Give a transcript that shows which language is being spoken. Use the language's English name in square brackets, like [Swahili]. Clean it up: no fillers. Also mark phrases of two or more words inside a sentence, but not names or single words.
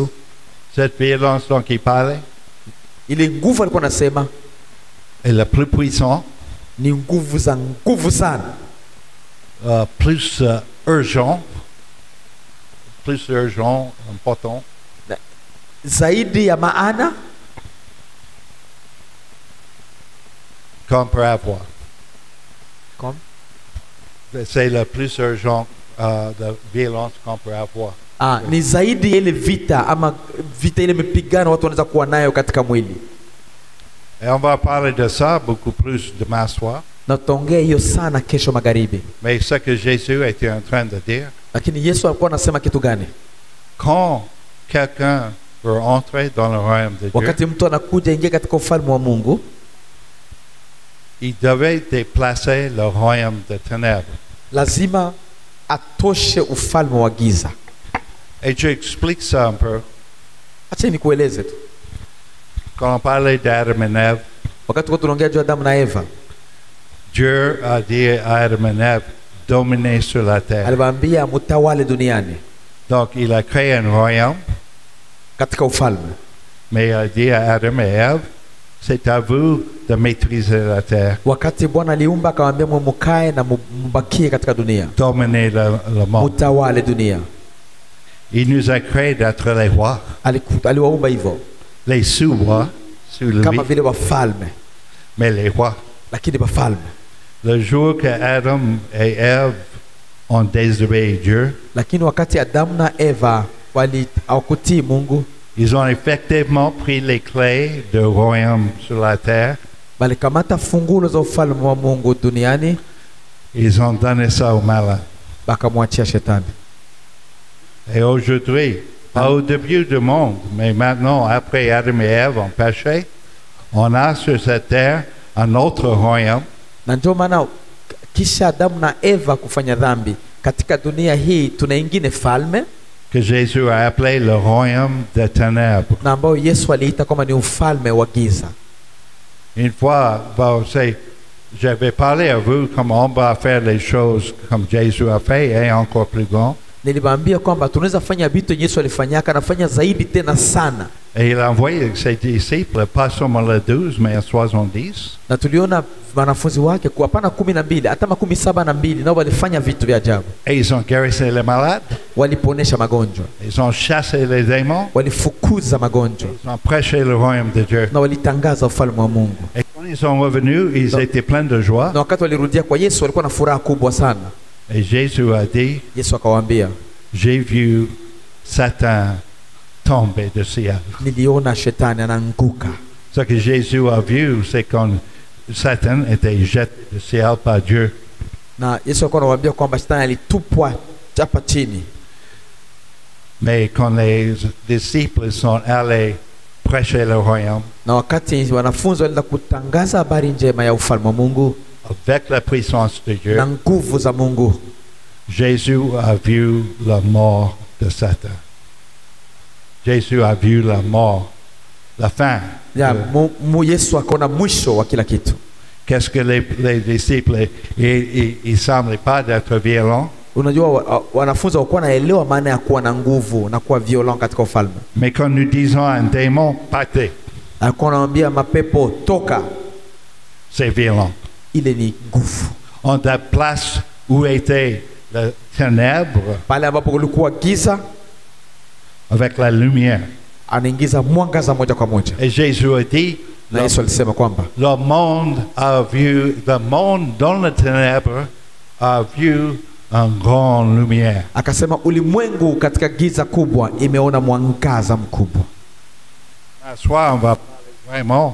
[French] cette violence dont il parlait [Swahili] ile nguvu alikuwa anasema [French] est la plus puissante, [Swahili] ni nguvu za nguvu sana, [French] plus urgent, important, [Swahili] zaidi ya maana [French] qu'on peut avoir. Comme? C'est le plus urgent de violence qu'on peut avoir. [Swahili] ni zaidi ya ile vita ama vita ile mipigano watu wanaweza kuwa nayo katika mwili. [French] Et on va parler de ça beaucoup plus demain soir. [Swahili] na tutaongea hiyo sana kesho magharibi. [French] Mais ce que Jésus était en train de dire, [Swahili] Lakini Yesu alikuwa anasema kitu gani? [French] quand quelqu'un veut entrer dans le royaume de Dieu, [Swahili] Wakati mtu anakuja ingia katika ufalme wa Mungu, [French] il devait déplacer le royaume de ténèbres. [Swahili] lazima atoshe ufalme wa giza. [French] Et j'explique ça un peu. [Swahili] Acha nikueleze tu. [French] Quand on parlait d'Adam et Ève, [Swahili] Wakati kwa tunaongea juu ya Adamu na Eva, [French] Dieu a dit à Adam et Ève, dominez sur la terre. [Swahili] aliwaambia mtawale duniani [French] Donc il a créé un royaume, [Swahili] katika ufalme. [French] mais il a dit à Adam et Ève, c'est à vous de maîtriser la terre, [Swahili] Wakati Bwana aliumba akamwambia mkae na mbakie katika dunia, [French] dominez le monde. [Swahili] mtawale dunia. [French] Il nous a créé d'être les rois, [Swahili] Aliwaumba hivyo [French] les sous-rois, sous lui, [Swahili] kama vile wafalme, [French] mais les rois. [Swahili] lakini wafalme. [French] Le jour que Adam et Ève ont désobéi Dieu, [Swahili] Lakini wakati Adamu na Eva hawakutii Mungu, [French] ils ont effectivement pris les clés du royaume sur la terre. [Swahili] balikamata fungulo za ufalme wa Mungu duniani, [French] Ils ont donné ça au malin. [Swahili] bakamwachia shetani. [French] Et aujourd'hui, pas au début du monde, mais maintenant, après Adam et Ève ont péché, on a sur cette terre un autre royaume [Swahili] Na ndio maana kisha Adamu na Eva kufanya dhambi, katika dunia hii tuna ingine falme [French] que Jésus a appelé le royaume des ténèbres. [Swahili] na ambao Yesu aliita kama ni ufalme wa giza. [French] Une fois, je vais parler à vous comment on va faire les choses comme Jésus a fait et encore plus grand. [Swahili] Niliwaambia kwamba tunaweza fanya vitu Yesu alifanyaka, anafanya zaidi tena sana. [French] Et il a envoyé ses disciples, pas seulement les 12, mais 70. [Swahili] Na tuliona wanafunzi wake kwa hapana 12 hata 72 nao walifanya vitu vya ajabu. [French] Et ils ont guéri les malades, [Swahili] Waliponesha magonjwa, [French] ils ont chassé les démons, [Swahili] walifukuza magonjwa, [French] ils ont prêché le royaume de Dieu. [Swahili] na walitangaza ufalme wa Mungu. [French] Et quand ils sont revenus, ils étaient pleins de joie. [Swahili] Na wakati walirudia kwa Yesu walikuwa na furaha kubwa sana. [French] Et Jésus a dit, [Swahili] Yesu akawaambia, [French] j'ai vu Satan tomber du ciel. [Swahili] niliona shetani anaanguka. [French] Ce que Jésus a vu, c'est quand Satan était jeté du ciel par Dieu. [Swahili] Na Yesu alikuwa anawaambia kwamba shetani alitupwa hapa chini. [French] Mais quand les disciples sont allés prêcher le royaume, [Swahili] Na wakati wanafunzi walienda kutangaza habari njema ya ufalme wa Mungu [French] avec la puissance de Dieu, [Swahili] na nguvu za Mungu, [French] Jésus a vu la mort de Satan. Jésus a vu la mort, la fin. [Swahili] ya Yesu akaona mwisho wa kila kitu. [French] Qu'est-ce que les disciples, ils semblaient pas d'être violents, [Swahili] Unajua wanafunzi hawakuwa naelewa maana ya kuwa na nguvu na kuwa violent katika ufalme. [French] mais quand nous disons à un démon, partez, [Swahili] Alikuwa anamwambia mapepo toka, [French] c'est violent. [Swahili] ile ni nguvu. [French] On déplace où était la ténèbre [Swahili] Pale ambapo kulikuwa giza, [French] avec la lumière. [Swahili] anaingiza mwangaza moja kwa moja. [French] Et Jésus a dit, [Swahili] Na Yesu alisema kwamba [French] le monde dans la ténèbre a vu une grande lumière. [Swahili] akasema ulimwengu katika giza kubwa imeona mwangaza mkubwa. [French] Ce soir, on va parler vraiment